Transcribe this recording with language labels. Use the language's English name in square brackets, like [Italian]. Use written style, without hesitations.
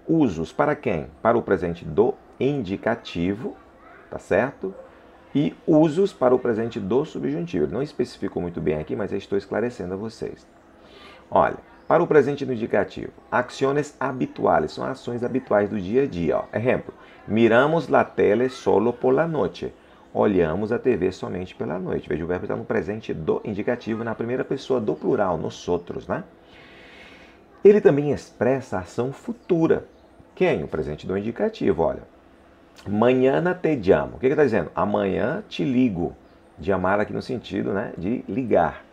[Portuguese] Usos para quem? Para o presente do indicativo, tá certo? E usos para o presente do subjuntivo. Ele não especificou muito bem aqui, mas eu estou esclarecendo a vocês. Olha, para o presente do indicativo, ações habituais, são ações habituais do dia a dia. Ó. [Spanish] Exemplo, miramos la tele solo por la noche. [Portuguese] Olhamos a TV somente pela noite. Veja, o verbo está no presente do indicativo, na primeira pessoa do plural, nosotros, né? Ele também expressa a ação futura. Quem? O presente do indicativo, olha. [Spanish] Mañana te llamo. [Portuguese] O que ele está dizendo? Amanhã te ligo. De amar aqui no sentido, né, de ligar.